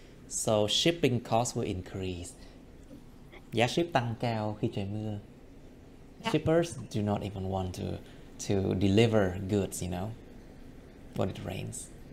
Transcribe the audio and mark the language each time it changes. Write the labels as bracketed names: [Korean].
[English] So shipping costs will increase. [Vietnamese] Giá ship tăng cao khi trời mưa. [English] Shippers do not even want to deliver goods, you know, when it rains.